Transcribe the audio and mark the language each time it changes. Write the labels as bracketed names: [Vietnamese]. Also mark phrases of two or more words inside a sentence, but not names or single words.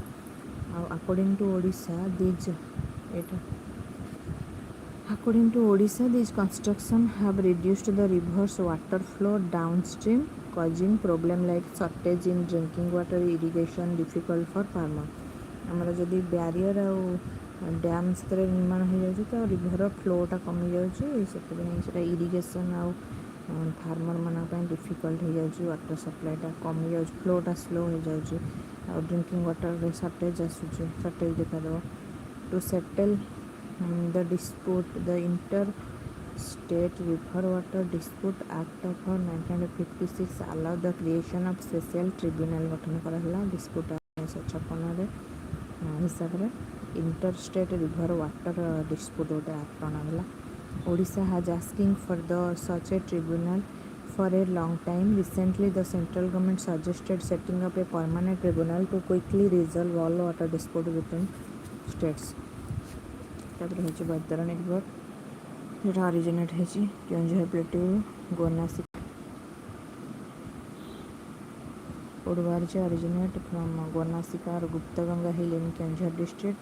[English] ଆଉ according to Odisha these construction have reduced the river's water flow downstream causing problem like shortage in drinking water, irrigation difficult for farmer. [Odia] ଆମର ଯଦି ବ୍ୟାରିୟର ଆଉ ଡ୍ୟାମ୍ ସେଥିରେ ନିର୍ମାଣ ହୋଇଯାଉଛି ତ [English] river flowta [Odia] କମିଯାଉଛି, ସେଥିପାଇଁ ସେଇଟା ଇରିଗେସନ୍ ଆଉ ଫାର୍ମରମାନଙ୍କ ପାଇଁ ଡିଫିକଲ୍ଟ ହେଇଯାଉଛି। [English] water supplyta [Odia] କମିଯାଉଛି, ଫ୍ଲୋଟା ସ୍ଲୋ ହେଇଯାଉଛି ଆଉ [English] drinking waterre [Odia] ସର୍ଟେଜ୍ ଦେଖାଦେବ। [English] to settle the dispute the State River Water Dispute Act of 1956 allow the creation of special tribunal [Odia] ଗଠନ କରାହେଲା। ଡିସ୍ପ୍ୟୁଟ୍ 1956ରେ ହିସାବରେ [English] interstate river water dispute [Odia] ଗୋଟେ ଆକ୍ଟ ଅଣାଗଲା। [English] Odisha has asking for the such a tribunal for a long time. Recently, the central government suggested setting up a permanent tribunal to quickly resolve all water dispute between states. [Odia] ତାପରେ ହେଉଛି ବୈତରଣୀ ରିଭର, ଯେଉଁଟା ଅରିଜିନେଟ୍ ହେଇଛି କେଉଁଝର ପ୍ଲେଟ୍ୟୁରୁ ଗୋନାସିକା କୋଉଠୁ ବାହାରିଛି [English] originate from Gonasika or Guptaganga hill in Keonjhar district.